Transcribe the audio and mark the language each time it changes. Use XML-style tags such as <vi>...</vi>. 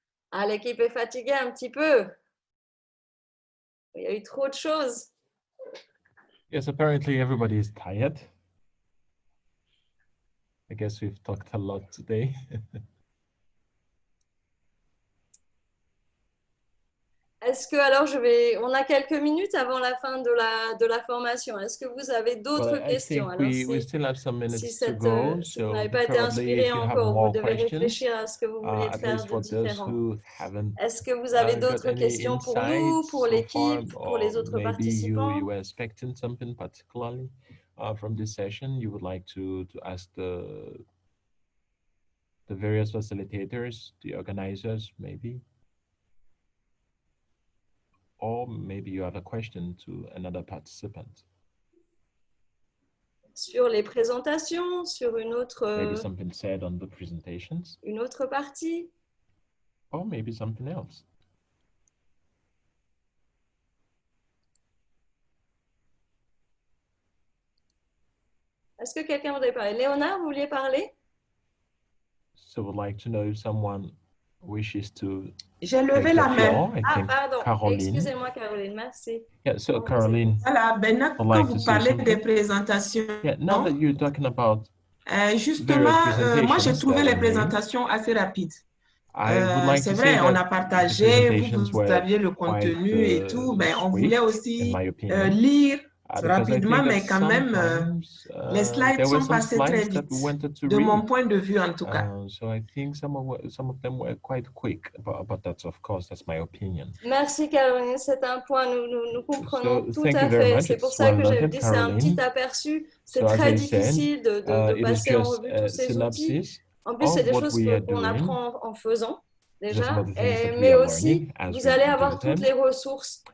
<fr>Ah, l'équipe est fatiguée un petit peu. Il y a eu trop de choses.</fr> <en>Yes, apparently everybody is tired. I guess we've talked a lot today.</en> <fr>Est-ce que, alors, on a quelques minutes avant la fin de la formation. Est-ce que vous avez d'autres questions? Alors,</fr> <en>we still have some minutes</en> <fr>si vous n'avez pas été inspiré encore, vous devez réfléchir à ce que vous voulez faire de différent. Est-ce que vous avez d'autres questions pour nous, pour l'équipe, pour les autres participants?</fr> <en>You were expecting something particularly from this session you would like to ask the various facilitators, the organizers, maybe? Or maybe you have a question to another participant.</en> <fr>Sur les présentations, sur une autre,</fr> <en>maybe something said on the presentations.</en> <fr>Une autre partie.</fr> <en>Or maybe something else.</en> <fr>Est-ce que quelqu'un voudrait parler? Léonard, vous vouliez parler?</fr> <en>So would like to know if someone wishes to.</en> <fr>J'ai levé la main. Ah, pardon. Excusez-moi, Caroline. Merci.</fr> <en>Yeah, so Caroline.</en> <fr>Voilà, maintenant que vous parlez des présentations.</fr> <en>Yeah, now that you're talking about.</en> <fr>Justement, moi j'ai trouvé les présentations assez rapides. C'est vrai, on a partagé, vous aviez le contenu et tout, mais on voulait aussi lire rapidement, mais quand même, les slides sont passés très vite, de mon point de vue en tout cas.</fr> <en>So I think some of them were quite quick, but that's of course, that's my opinion.</en> <fr>Merci Caroline, c'est un point, nous comprenons tout à fait. C'est pour ça que j'ai dit, c'est un petit aperçu. C'est très difficile de passer en revue tous ces outils. En plus, c'est des choses qu'on apprend en faisant. Déjà, mais aussi, vous allez avoir toutes les ressources.</fr>